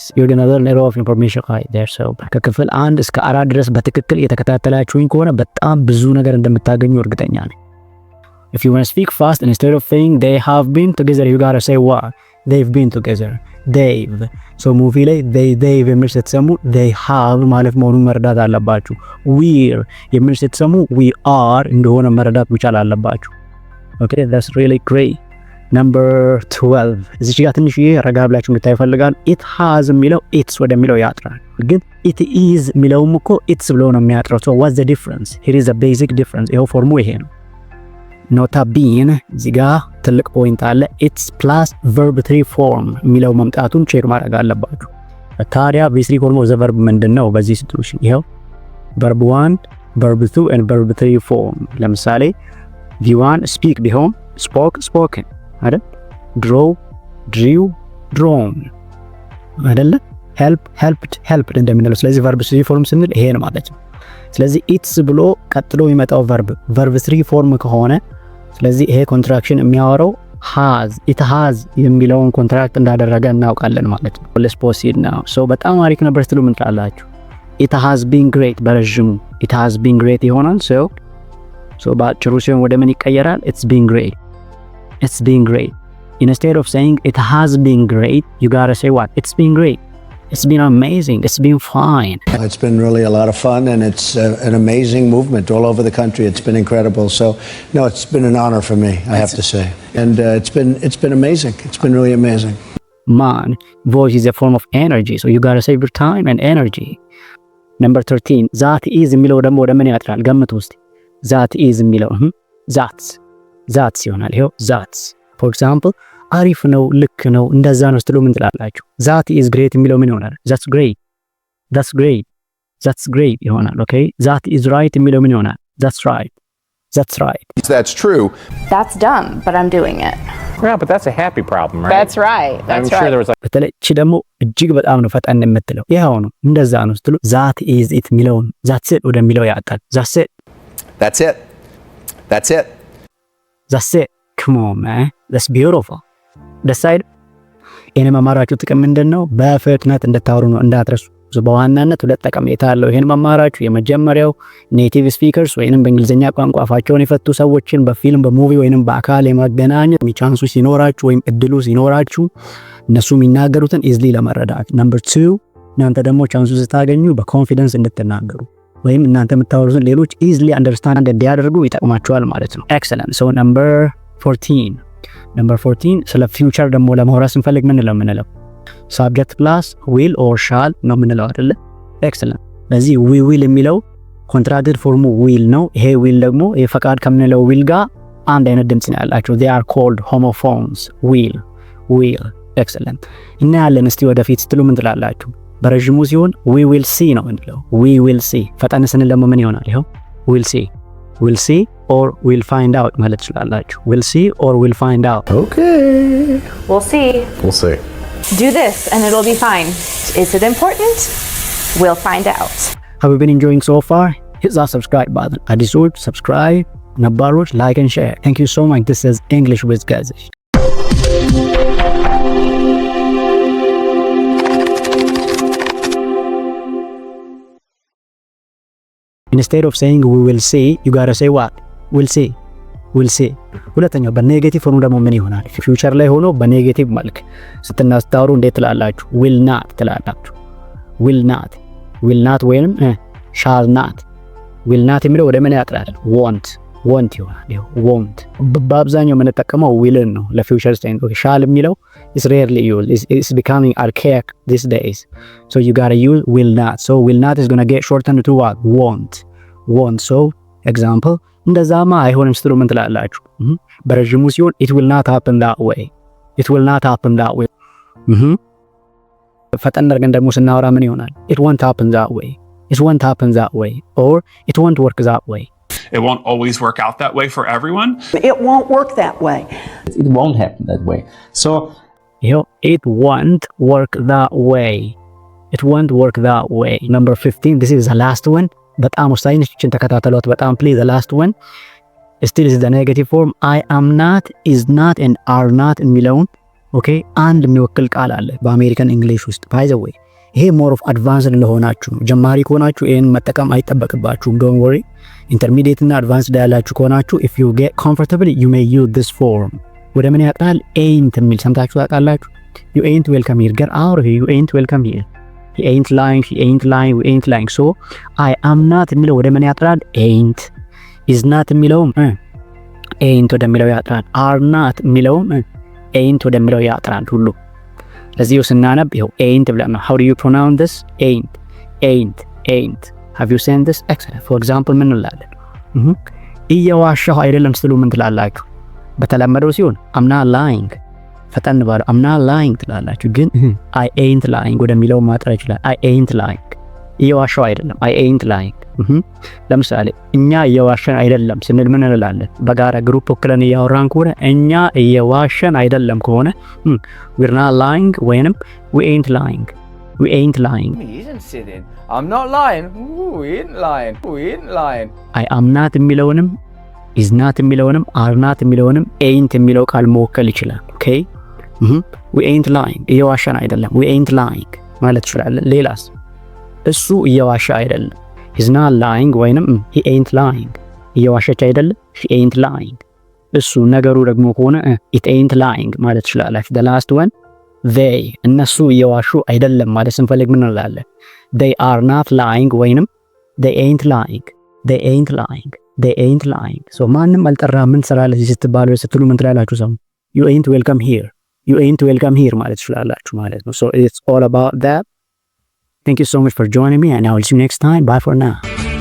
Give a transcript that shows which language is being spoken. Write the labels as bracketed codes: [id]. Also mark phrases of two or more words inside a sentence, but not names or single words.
[en] You're gonna learn a lot of information right there. So, [am] ከክፍል 1 እስከ 4 ድረስ በትክክል የተከታተላችሁኝ ከሆነ በጣም ብዙ ነገር እንደምታገኙ እርግጠኛ ነኝ። [en] If you want to speak fast, instead of saying they have been together, you gotta say what? They've been together. They've. So [am] movie ላይ they've የሚል ስትሰሙ [en] they have [am] ማለት መሆኑን መረዳት አለባችሁ። we're የሚል ስትሰሙ [en] we are [am] እንደሆነ መረዳት መቻል አለባችሁ። [en] Okay, that's really great. Number 12. [am] እዚህ ጋር ትንሽ ረጋ ብላችሁ እንድታዩ ፈልጋለሁ። [en] it has [am] የሚለው it's ወደሚለው ያጥራል። ግን [en] it is [am] የሚለውም እኮ it's ብሎ ነው የሚያጥረው። [en] So what's the difference? Here is a basic difference. [am] ይሄው ፎርሙ ይሄ ነው። [la] nota bene [am] እዚህ ጋር ትልቅ ፖይንት አለ። [en] it's plus verb 3 form [am] የሚለው መምጣቱን ቼክ ማድረግ አለባችሁ። ታዲያ [en] v3 form of the verb [am] ምንድነው? በዚህ ሲቹዌሽን ይሄው [en] verb 1 verb 2 and verb 3 form። [am] ለምሳሌ v1 speak ቢሆን spoken አይደል? [en] draw drew drawn [am] አይደል? helped እንደምንለው። ስለዚህ [en] verb 3 form [am] ስንል ይሄ ነው ማለት ነው። ስለዚህ ኢትስ ብሎ ቀጥሎ የሚመጣው [en] verb 3 form [am] ከሆነ ስለዚህ ይሄ ኮንትራክሽን የሚያወራው [en] it has [am] የሚለውን ኮንትራክት እንዳደረገ እናውቃለን ማለት ነው። [en] let's proceed now. [am] so በጣም አሪፍ ነበር ስትሉ ምን ትላላችሁ? [en] it has been great [am] በረጅሙ [en] it has been great [am] ይሆናል። so በአጭሩ ሲሆን ወደ ምን ይቀየራል? [en] it's been great. Instead of saying it has been great, you gotta say what? It's been great. It's been amazing. It's been fine. It's been really a lot of fun, and it's an amazing movement all over the country. It's been incredible. So, no, it's been an honor for me, I have to say. And it's been amazing. It's been really amazing. Man, voice is a form of energy, so you gotta save your time and energy. Number 13, that is [am] የሚለው ደግሞ ወደ ምን ያጥራል? ገምቱ እስቲ። [en] that is [am] የሚለው that's ይሆናል። ይሄው that's. [en] For example, [am] አሪፍ ነው፣ ልክ ነው፣ እንደዛ ነው ስትሉ ምን ትላላችሁ? [en] that is great [am] የሚለው ምን ይሆናል? [en] that's great. that's great [am] ይሆናል። [en] okay that is right [am] የሚለው ምን ይሆናል? [en] that's right. That's right. That's true. That's dumb, but I'm doing it. Yeah, but that's a happy problem, right? That's right. That's right. Sure there was like [am] በተለይ እቺ ደግሞ እጅግ በጣም ነው ፈጠን የምትለው። ይሄው ነው እንደዛ ነው ስትሉ [en] that is it [am] የሚለውን [en] that's it [am] ወደሚለው ያጣል። [en] that's it. That's it. That's it. That's it. Come on, man. That's beautiful. [am] decide ይሄን መማራችሁ ጥቅም ምንድነው? በፍጥነት እንድታወሩ ነው እንዳትረሱ። በዋናነት ሁለት ጠቀሜታ አለው ይሄን መማራችሁ። የመጀመሪያው [en] native speakers [am] ወይንም በእንግሊዝኛ ቋንቋ አፋቸውን የፈቱ ሰዎችን በፊልም በሙቪ ወይንም በአካል የማገናኘት ቻንሱ ሲኖራችሁ ወይም እድሉ ሲኖራችሁ እነሱ የሚናገሩትን ኢዝሊ ለመረዳት። ነምበር 2 እናንተ ደግሞ ቻንሱ ስታገኙ በኮንፊደንስ እንድትናገሩ ወይም እናንተ የምታወሩትን ሌሎች [en] easily understand [am] እንዲያደርጉ ይጠቅማቸዋል ማለት ነው። ኤክሰለንት። [en] so number 14 [am] ስለ ፊውቸር ደግሞ ለማውራት ስንፈልግ ምን ነው [en] subject plus will or shall [am] ነው የምንለው አይደለ? ኤክሰለንት። ለዚህ we will የሚለው ኮንትራክትድ ፎርሙ will ነው። ይሄ will ደግሞ የፈቃድ ከምንለው will ጋር አንድ አይነት ድምጽ ነው ያላቸው። [en] they are called homophones. will excellent። [am] እና ያለን እስቲ ወደፊት ስትሉ ምን ትላላችሁ? በረጅሙ ሲሆን [en] we will see [am] ነው የምንለው። [en] we will see። [am] ፈጠን ስንል ደግሞ ምን ይሆናል? ይሄው [en] we'll see or we'll find out [am] ማለት ትችላላችሁ። [en] we'll see or we'll find out. Okay. We'll see. Do this and it'll be fine. Is it important? We'll find out. Have you been enjoying so far? Hit that subscribe button. [am] አዲሶች subscribe፣ ነባሮች [en] like and share. Thank you so much. This is English with Gazish. Instead of saying we will see, you gotta say what? We'll see. [am] ሁለተኛው በኔጌቲቭ ፎርም ደግሞ ምን ይሆናል? ፊውቸር ላይ ሆኖ በኔጌቲቭ መልክ ስትናስተዋሩ እንዴት ትላላችሁ? [en] will not [am] ትላላችሁ። [en] will not [am] ወይንም [en] shall not። will not [am] የሚለው ወደ ምን ያጥራል? won't ይሆናል። won't በአብዛኛው የምንጠቀመው will ነው ለፊውቸር ቴንስ። shall የሚለው [en] is rarely used. It's becoming archaic these days. So you got to use will not. So will not is going to get shortened to what? won't. So example [am] እንደዛማ አይሆንም ስትሉ ምን ትላላችሁ? በረጅሙ ሲሆን [en] it will not happen that way. [am] ፈጠን አድርገን ደግሞ ስናወራ ምን ይሆናል? [en] it won't happen that way or it won't work that way. It won't always work out that way for everyone. It won't work that way. it won't happen that way. So it won't work that way. Number 15, this is the last one. [am] በጣም ወሳኝ ነችን ተከታተሏት በጣም please. [en] The last one still is the negative form. I am not, is not and are not [am] የሚለውን ኦኬ አንድ የሚወክል ቃል አለ በአሜሪካን እንግሊሽ ውስጥ። [en] by the way [am] ይሄ [en] more of advanced [am] ለሆናችሁ ነው። ጀማሪ ከሆናችሁ ይሄን መጠቀም አይጠበቅባችሁም። [en] don't worry. intermediate እና advanced ያላችሁ ከሆናችሁ if you get comfortable you may use this form. [am] ወደ ምን ያጥራል? ain't የሚል ሰምታችሁ ታውቃላችሁ? [en] you ain't welcome here. get out of here. you ain't welcome here. he ain't lying, we ain't lying. So I am not [am] የሚለው ወደ ምን ያጥራል? ain't. [en] is not [am] የሚለውም ain't ወደሚለው ያጥራል። [en] are not [am] የሚለውም ain't ወደሚለው ያጥራል ሁሉ። ለዚህ ስናነብ ይኸው ain't ብለን ነው። [en] how do you pronounce this? ain't. have you seen this? excellent. for example [am] ምን እንላለን? እየዋሻሁ አይደለም ስትሉ ምን ትላላችሁ? በተለመደው ሲሆን [en] I'm not lying [am] ፈጠን ባለው [en] I'm not lying [am] ትላላችሁ። ግን [en] I ain't lying [am] ወደሚለው ማጥራት ይችላል። [en] I ain't lying [am] እየዋሻው አይደለም። [en] I ain't lying። [am] ለምሳሌ እኛ እየዋሸን አይደለም ስንል ምን እንላለን? በጋራ ግሩፕ ወክለን እያወራን ከሆነ እኛ እየዋሸን አይደለም ከሆነ [en] we're not lying [am] ወይንም [en] we ain't lying. He isn't sitting. I'm not lying. We ain't lying. I am not [am] የሚለውንም [en] is not [am] የሚለውንም [en] are not [am] የሚለውንም ain't የሚለው ቃል መወከል ይችላል። [en] okay we ain't lying [am] እየዋሸን አይደለም [en] we ain't lying [am] ማለት ይችላል። ሌላስ እሱ እየዋሸ አይደለም [en] he's not lying [am] ወይንም [en] he ain't lying [am] እየዋሸች አይደለም [en] she ain't lying። [am] እሱ ነገሩ ደግሞ ከሆነ [en] it ain't lying [am] ማለት ይችላል። [en] the last one they [am] እነሱ እየዋሹ አይደለም ማለት ስንፈልግ ምን እንላለን? [en] they are not lying ወይንም they ain't lying. [am] so ማንም አልጠራ ምን ሰራለች ስትባሉ ስትሉ ምን ትላላችሁ? ሰው [en] you ain't welcome here [am] ማለት ይችላልላችሁ ማለት ነው። [en] so it's all about that. Thank you so much for joining me and I will see you next time. Bye for now.